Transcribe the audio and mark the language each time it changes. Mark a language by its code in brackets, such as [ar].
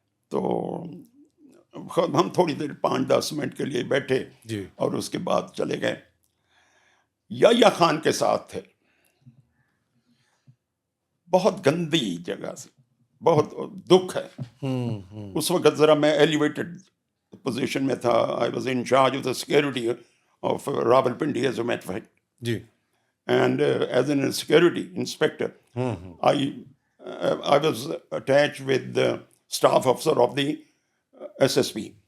[ur] تو ہم تھوڑی دیر 5-10 منٹ کے لیے بیٹھے جی. اور اس کے بعد چلے گئے. یحییٰ خان کے ساتھ تھے. بہت گندی جگہ سے، بہت دکھ ہے. اس وقت ذرا میں ایلیویٹڈ پوزیشن میں تھا. [en] I was in charge of the security of Rawalpindi as a matter fact. [ur] جی. [en] And as a security inspector, I was attached with the staff officer of the SSP.